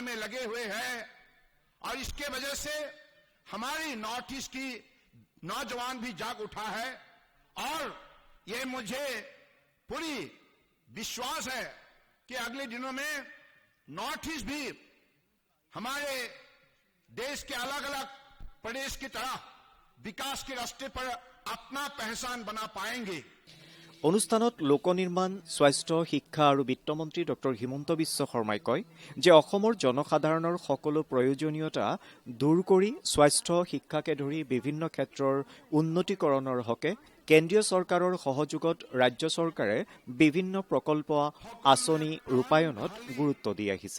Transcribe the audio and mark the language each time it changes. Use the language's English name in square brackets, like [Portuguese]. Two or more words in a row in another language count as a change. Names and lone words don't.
[Hindi] में लगे हुए हैं, और इसके वजह से हमारी नॉर्थ ईस्ट की नौजवान भी जाग उठा है, और ये मुझे पूरी विश्वास है कि अगले दिनों में नॉर्थ ईस्ट भी हमारे देश के अलग अलग प्रदेश की तरह विकास के रास्ते पर अपना पहचान बना पाएंगे। [Assamese] অনুষ্ঠানত লোক নিৰ্মাণ, স্বাস্থ্য, শিক্ষা আৰু বিত্তমন্ত্ৰী ডক্টৰ হিমন্ত বিশ্ব শৰ্মাই কয় যে অসমৰ জনসাধাৰণৰ সকলো প্ৰয়োজনীয়তা দূৰ কৰি স্বাস্থ্য, শিক্ষাকে ধৰি বিভিন্ন ক্ষেত্ৰৰ উন্নতিকৰণৰ হকে কেন্দ্ৰীয় চৰকাৰৰ সহযোগত ৰাজ্য চৰকাৰে বিভিন্ন প্ৰকল্প, আঁচনি ৰূপায়ণত গুৰুত্ব দি আহিছে।